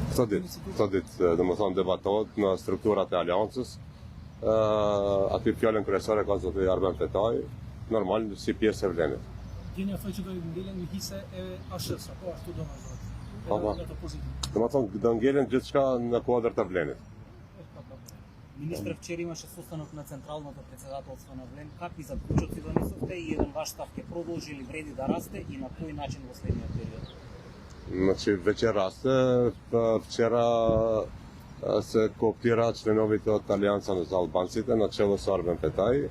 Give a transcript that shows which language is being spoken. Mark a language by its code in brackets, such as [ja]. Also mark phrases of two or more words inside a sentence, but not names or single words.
[sq] Këto ditë, domethënë debatohet në strukturat e aleancës. Aty fjalën kryesore ka zoti Arben Fetaj, normal si pjesë e vlenit. Gjenia thotë që do të ngelen një hise e ASH-s, apo ashtu do të thotë. Po. Domethënë do ngelen gjithçka në kuadër të vlenit. [mk] Министр вчера имаше состанок на Централното председателство на ВЛЕМ. Какви заклучоци донесовте и еден ваш став ќе продолжи или вреди да расте и на кој начин во следниот период? Значи, веќе расте. Вчера се кооптира членовите од Алијанса за албанците на чело со Арбен Петај.